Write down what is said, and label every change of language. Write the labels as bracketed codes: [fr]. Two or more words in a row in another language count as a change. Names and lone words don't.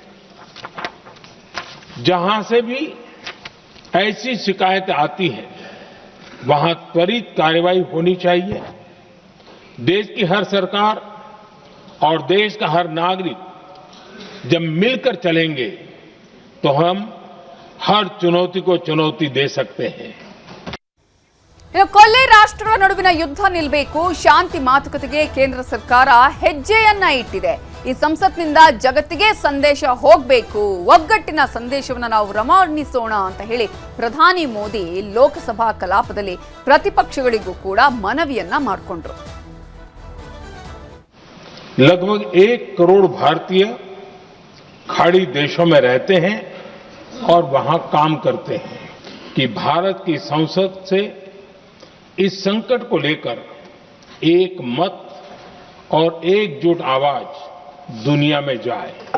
[hi] जहां से भी ऐसी शिकायतें आती हैं वहां त्वरित कार्रवाई होनी चाहिए. देश की हर सरकार और देश का हर नागरिक जब मिलकर चलेंगे तो हम हर चुनौती को चुनौती दे सकते हैं. [kn] ಕೊಲ್ಲಿ ರಾಷ್ಟ್ರಗಳ ನಡುವಿನ ಯುದ್ಧ ನಿಲ್ಲಬೇಕು, ಶಾಂತಿ ಮಾತುಕತೆಗೆ ಕೇಂದ್ರ ಸರ್ಕಾರ ಹೆಜ್ಜೆಯನ್ನ ಇಟ್ಟಿದೆ. ಈ ಸಂಸತ್ನಿಂದ ಜಗತ್ತಿಗೆ ಸಂದೇಶ ಹೋಗಬೇಕು, ಒಗ್ಗಟ್ಟಿನ ಸಂದೇಶವನ್ನು ನಾವು ರವಾನಿಸೋಣ ಅಂತ ಹೇಳಿ ಪ್ರಧಾನಿ ಮೋದಿ ಲೋಕಸಭಾ ಕಲಾಪದಲ್ಲಿ ಪ್ರತಿಪಕ್ಷಗಳಿಗೂ ಕೂಡ ಮನವಿಯನ್ನ ಮಾಡಿಕೊಂಡ್ರು. [hi] लगभग 1 करोड़ भारतीय खाड़ी देशों में रहते हैं और वहां काम करते हैं कि भारत की संसद से इस संकट को लेकर एक मत और एकजुट आवाज दुनिया में जाए.